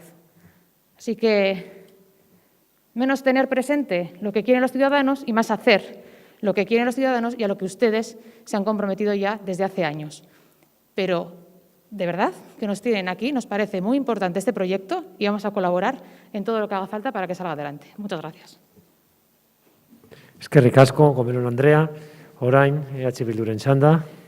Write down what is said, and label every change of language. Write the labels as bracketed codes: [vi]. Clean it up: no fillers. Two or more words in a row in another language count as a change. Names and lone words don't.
[es] Así que menos tener presente lo que quieren los ciudadanos y más hacer lo que quieren los ciudadanos y a lo que ustedes se han comprometido ya desde hace años. Pero, de verdad, que nos tienen aquí, nos parece muy importante este proyecto y vamos a colaborar en todo lo que haga falta para que salga adelante. Muchas gracias. [eu] Eskerrik asko, Gomeron Andrea, orain EH Bilduren txanda.